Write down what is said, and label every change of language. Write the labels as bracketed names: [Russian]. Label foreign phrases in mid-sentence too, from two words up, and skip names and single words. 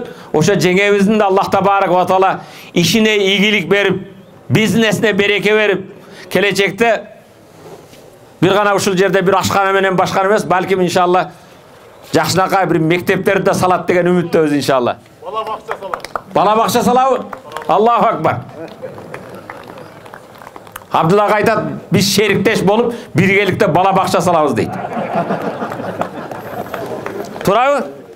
[Kyrgyz] Ошо жеңебиздин да [Arabic] الله تبارك وتعالى [Kyrgyz] ишине ийгилик берип, бизнесине береке берип, келечекте бир гана ушул жерде бир ашкана менен башкана эмес, балким иншалла жакшынакай бир мектептерди да салат деген үмүттөбүз иншалла. Бала бакча салабы? [Arabic] الله أكبر. [Kyrgyz] Абдулла айтат, биз шериктеш болуп, биргеликте бала бакча салабыз дейт. Турабы?